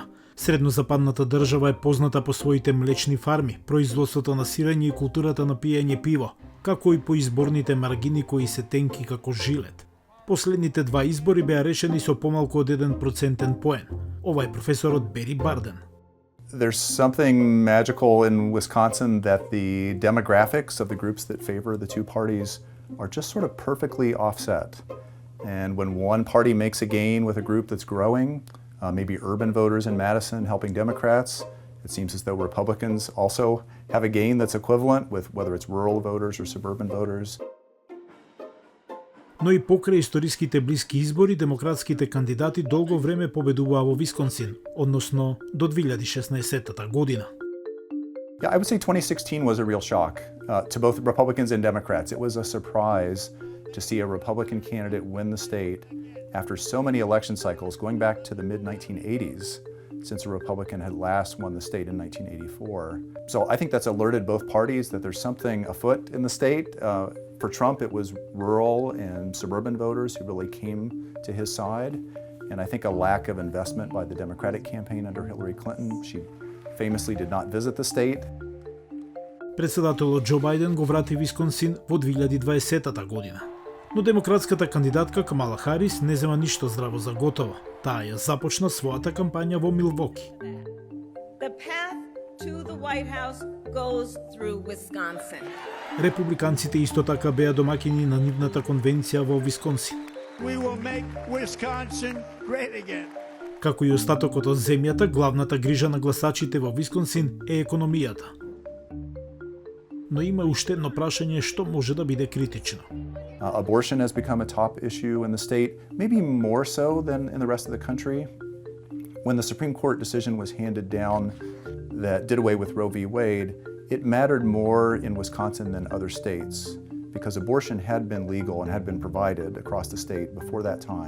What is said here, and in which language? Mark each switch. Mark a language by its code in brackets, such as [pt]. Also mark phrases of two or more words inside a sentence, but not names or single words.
[mk] Среднозападната држава е позната по своите млечни фарми, производството на сирење и културата на пиење пиво, како и по изборните маргини кои се тенки како жилет. Последните 2 избори беа решени со помалку од 1% поен. Ова е професорот Бери Барден. [en] There's something magical in Wisconsin that the demographics of the groups that favor the two parties are just sort of perfectly offset. And when one party makes a gain with a group that's growing, maybe urban voters in Madison helping Democrats, it seems as though Republicans also have a gain that's equivalent with whether it's rural voters or suburban voters. [mk] Но и покрај историските блиски избори, демократските кандидати долго време победуваа во Висконсин, односно до 2016 година. [en] Yeah, I would say 2016 was a real shock to both Republicans and Democrats. It was a surprise to see a Republican candidate win the state after so many election cycles going back to the mid-1980s, since a Republican had last won the state in 1984. So I think that's alerted both parties that there's something afoot in the state. For Trump, it was rural and suburban voters who really came to his side. And I think a lack of investment by the Democratic campaign under Hillary Clinton. She famously did not visit the state. [mk] Претседателот Џо Бајден го врати Висконсин во 2020 година. Но демократската кандидатка Камала Харис не зема ништо здраво за готово. Таа ја започна својата кампања во Милвоки. [en] The path to the White House goes through Wisconsin. [mk] Републиканците исто така беа домаќини на нивната конвенција во Висконсин. [en] We will make Wisconsin great again. [mk] Како и остатокот од земјата, главната грижа на гласачите во Висконсин е економијата. Но има уште едно прашање што може да биде критично. [en] Abortion has become a top issue in the state, maybe more so than in the rest of the country. When the Supreme Court decision was handed down that did away with Roe v. Wade, it mattered more in Wisconsin than other states because abortion had been legal and had been provided across the state before that time.